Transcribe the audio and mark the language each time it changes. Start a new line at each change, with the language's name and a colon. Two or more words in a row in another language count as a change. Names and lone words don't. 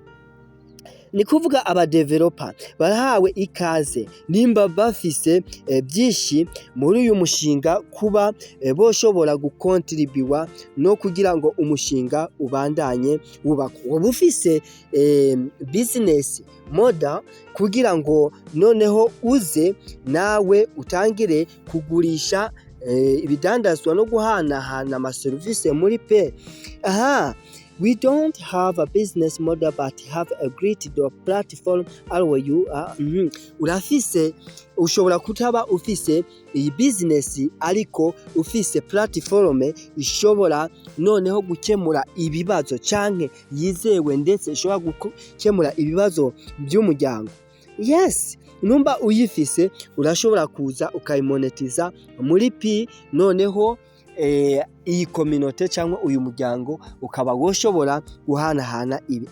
Rundi: Ni kuvuga abadeveloper barahawe ikaze nimba bafise byinshi muri uyu mushinga, kuba boshobora gukontribuwa no kugira ngo umushinga ubandanye wubakwa. Uba ufise
English: business model
Rundi: kugira ngo noneho uze nawe utangire kugurisha ibidandazwa no guhanahana amaserivisi muri Pi.
English: We don't have a business model but have a great platform where you are.
Rundi: Urafise, ushobora kutaba ufise iyi business ariko ufise platform ishobora noneho gukemura ibibazo canke yizewe, ndetse ishobora gukemura ibibazo by'umuryango. Yes, numba uyifise urashobora kuza ukayimonetiza muri Pi, noneho iyi community cyangwa uyu muryango ukaba woshobora guhanahana ibi.